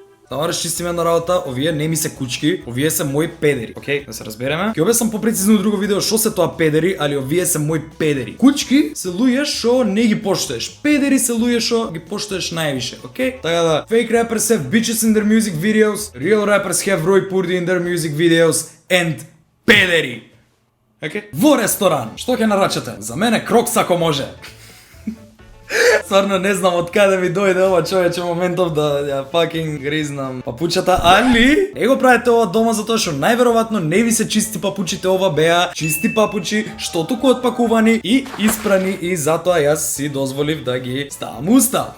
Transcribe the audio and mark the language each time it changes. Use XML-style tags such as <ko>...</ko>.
<mk>Да расчистиме една работа, овие не ми се кучки, овие се мои педери, окей? Да се разбереме. Ќе објаснам попрецизно во друго видео што се тоа педери, али овие се мои педери. Кучки се луѓе што не ги поштоеш. Педери се луѓе што ги поштоеш највише, окей? Така да,</mk> <en>fake rappers have bitches in their music videos, real rappers have Рој Пурди in their music videos, and педери.</en> <mk>Окей? Во ресторан, што ќе нарачате? За мене крокс ако може. Стварно не знам од каде ми дојде ова човече моментов да ја fucking гризнам папучата, али не го правите ова дома затоа што најверојатно не ви се чисти папучите, ова беа чисти папучи што туку отпакувани и испрани и затоа јас си дозволив да ги ставам уста.</mk>